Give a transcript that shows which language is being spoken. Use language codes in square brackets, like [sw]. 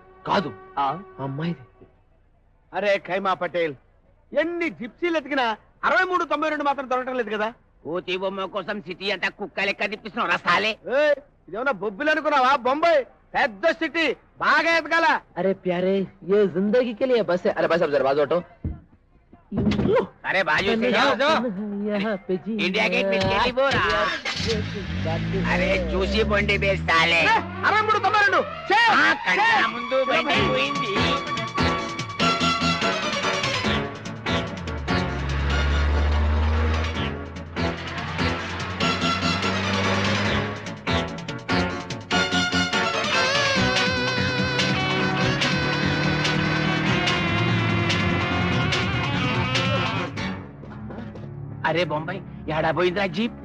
[te] కాదు అమ్మాయిది అరే ఖైమా పటేల్ ఎన్ని జిప్సీలు ఎతికినా 6392 మాత్రం దొరకడం లేదు కదా కోతి బొమ్మ కోసం సిటీ అంతా కుక్క లెక్క తిప్పిస్తున్నావు రసాలే ఇదేమన్నా బొబ్బిలు అనుకున్నావా బొంబాయి పెద్ద సిటీ బాగా ఎతకాల [hi] अरे प्यारे ये जिंदगी के लिए बस है अरे बस अब जरा बाजू हटो अरे बाजू से जाओ यहाँ पे जी इंडिया गेट में चली बोरा अरे [te] చూసి బండి బేస్తాలే 6392 కంట ముందు బండి పోయింది అరే బొంబాయి ఎడా పోయిందిరా జీప్